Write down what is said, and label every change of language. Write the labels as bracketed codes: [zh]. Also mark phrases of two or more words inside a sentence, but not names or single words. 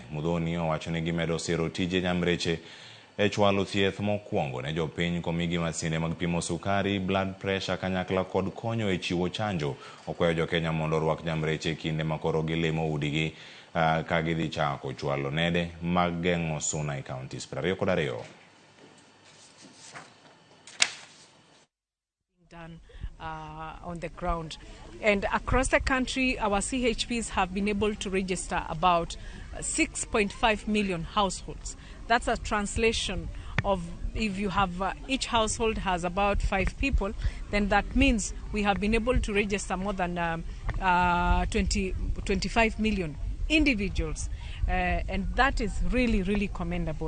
[luo] Mudhoni owacho ni gimedo siro tije Nyamreche e chwalo thieth mokwongo ne jopiny komigi masinde mag pimo sukari, [en] blood pressure [luo] kanyakla kod konyo e chiwo chanjo. Okwayo jo Kenya mondo orwak Nyamreche kinde makoro gilemo udigi ka gidhi chako chwalo nede mag geng'o suna e counties 22. [en] Done on the ground, and across the country our CHPs have been able to register about 6.5 million households. That's a translation of, if you have each household has about 5 people, then that means we have been able to register more than 25 million individuals, and that is really commendable.